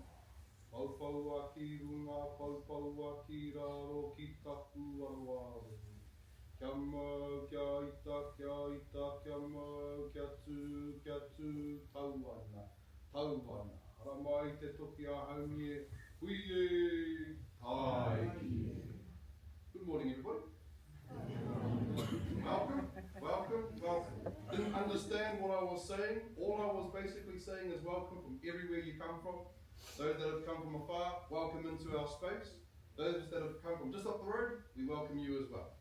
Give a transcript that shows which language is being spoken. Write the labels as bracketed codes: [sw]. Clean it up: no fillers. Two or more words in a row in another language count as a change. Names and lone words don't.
[mi] Paupau ki runga, paupau ki raro, ki taku aro aro. Kia mau, kia ita, kia mau, kia tū, tauana, tauana. Ara mai te toki a haumi e, hui e, tai ki e. [en] Good morning everybody. Welcome. Didn't understand what I was saying. All I was basically saying is welcome from everywhere you come from. Those that have come from afar, welcome into our space. Those that have come from just up the road, we welcome you as well.